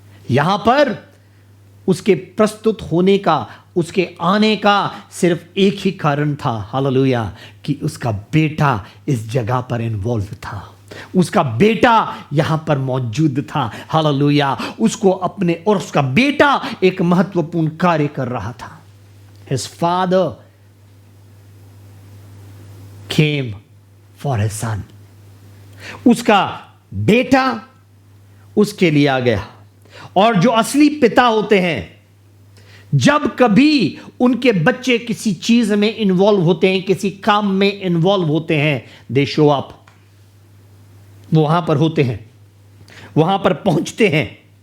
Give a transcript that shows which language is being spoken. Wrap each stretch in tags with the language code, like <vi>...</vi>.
<hi>यहां पर उसके प्रस्तुत होने का, उसके आने का सिर्फ एक ही कारण था, हालेलुया, कि उसका बेटा इस जगह पर इन्वॉल्व था। उसका बेटा यहां पर मौजूद था, हालेलुया। उसको अपने, और उसका बेटा एक महत्वपूर्ण कार्य कर रहा था।</hi> <en>His father came for his son.</en> <hi>उसका बेटा उसके लिए आ गया। और जो असली पिता होते हैं, जब कभी उनके बच्चे किसी चीज में इन्वॉल्व होते हैं, किसी काम में इन्वॉल्व होते हैं,</hi> <en>They show up.</en> <hi>वो वहां पर होते हैं, वहां पर पहुंचते हैं।</hi>